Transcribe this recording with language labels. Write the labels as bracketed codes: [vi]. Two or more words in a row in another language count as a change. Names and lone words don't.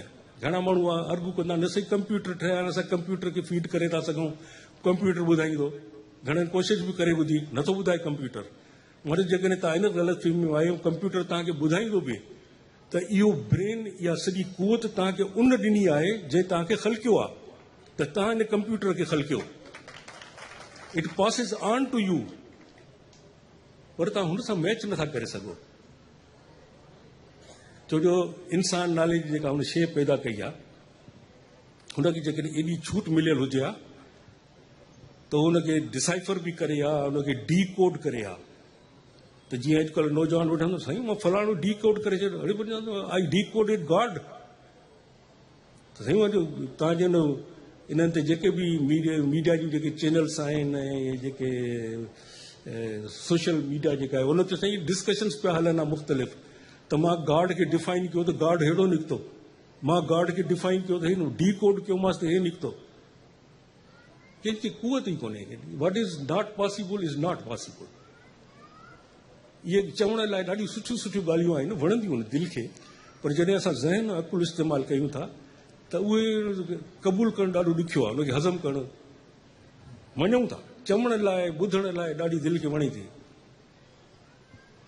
[sd] घणा माण्हू अर्गू कंदा, न सही कंप्यूटर ठहिया, असां कंप्यूटर खे फीड करे था सघूं, कंप्यूटर ॿुधाईंदो। घणनि कोशिशि बि करे ॿुधी, नथो ॿुधाए कंप्यूटर। वरी जेकॾहिं तव्हां इन ग़लतफ़हमी में आहियो, कंप्यूटर तव्हांखे ॿुधाईंदो बि त इहो ब्रेन या सॼी कुवत तव्हांखे उन ॾिनी आहे जंहिं तव्हांखे ख़लकियो आहे, त तव्हां इन कंप्यूटर खे ख़लकियो। [en] It passes on to you, [sd] पर तव्हां हुन सां मैच नथा करे सघो। छो जो इंसान नाले जी जेका हुन शइ पैदा कई आहे, हुनखे जेकॾहिं एॾी छूट मिलियल हुजे हा त हुनखे डिसाइफर बि करे हा, हुनखे [en] de code [sd] करे हा। त जीअं अॼुकल्ह नौजवान वठंदो, साईं मां फलाणो [en] de code [sd] करे छॾियो, अड़े [en] I de code it God. [sd] त साईं तव्हांजे इन्हनि ते जेके बि मीडिया जूं जेके चैनल्स आहिनि ऐं जेके [en] social media [sd] जेका आहे उन ते साईं डिस्कशन्स पिया हलनि आहे मुख़्तलिफ़, त मां गॉड खे डिफाइन कयो त गॉड अहिड़ो निकितो, मां गॉड खे डिफाइन कयो त हिन [en] de code [sd] कयो मांसि त हे निकितो। कंहिंखे कुवत ई कोन्हे। [en] What is not possible is not possible. [sd] इहे चवण लाइ ॾाढियूं सुठियूं ॻाल्हियूं आहिनि, वणंदियूं आहिनि दिलि खे, पर जॾहिं असां ज़हन अकुल इस्तेमालु कयूं था त उहे क़बूल करणु ॾाढो ॾुखियो आहे, उनखे हज़म करणु। मञूं था, चवण लाइ ॿुधण लाइ ॾाढी दिलि खे वणे थी।